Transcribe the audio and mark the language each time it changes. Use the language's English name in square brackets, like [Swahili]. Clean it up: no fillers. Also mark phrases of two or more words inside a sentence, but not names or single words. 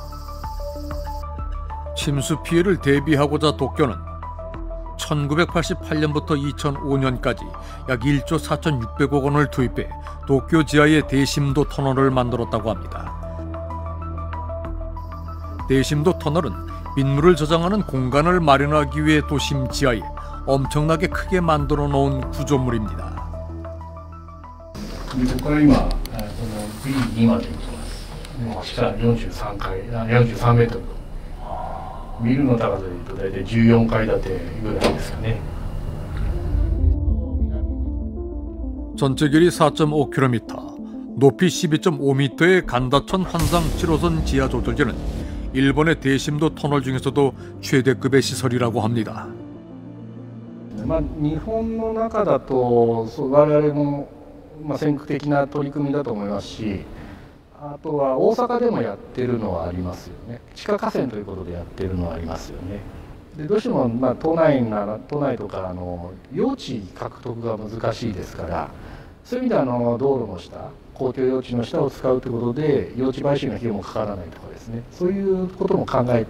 [Korean] 침수 피해를 대비하고자 도쿄는 1988년부터 2005년까지 약 1조 4,600억 원을 투입해 도쿄 지하의 대심도 터널을 만들었다고 합니다. 대심도 터널은 빗물을 저장하는 공간을 마련하기 위해 도심 지하에 엄청나게 크게 만들어 놓은 구조물입니다. [Japanese] ここから今V2まで行きます。下43階、43メートル。ビルの高さでいうと大体14階建てぐらいですかね。 [Korean] 전체 길이 4.5km, 높이 12.5m의 간다천 환상 7호선 지하 조절지는 일본의 대심도 터널 중에서도 최대급의 시설이라고 합니다. [Japanese] 日本の中だと我々も先駆的な取り組みだと思いますし、あとは大阪でもやってるのはありますよね。地下河川ということでやってるのはありますよね。でどうしても、都内とか用地獲得が難しいですから、そういう意味では道路の下、公共用地の下を使うということで、用地買収の費用もかからないとかですね、そういうことも考えて。